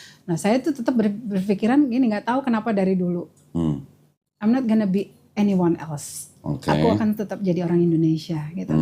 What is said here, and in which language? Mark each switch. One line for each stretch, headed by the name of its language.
Indonesian: Nah, saya tuh tetap berpikiran gini, nggak tahu kenapa dari dulu.
English: I'm not gonna be anyone else.
Indonesian: Aku akan tetap jadi orang Indonesia gitu.